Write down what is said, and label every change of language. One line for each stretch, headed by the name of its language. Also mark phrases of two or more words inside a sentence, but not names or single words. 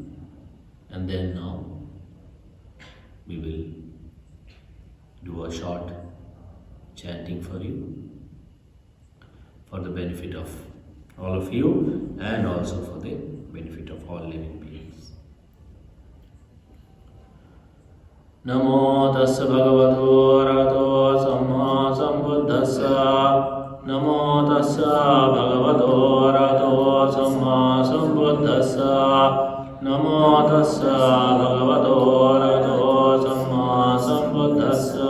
English: And then now we will do a short chanting for you, for the benefit of all of you and also for the benefit of all living beings.
Pali: Namo tassa bhagavato arahato samma sambuddhassa. Namo tassa bhagavato arahato samma sambuddhassa. Namo tassa bhagavato arahato samma sambuddhassa.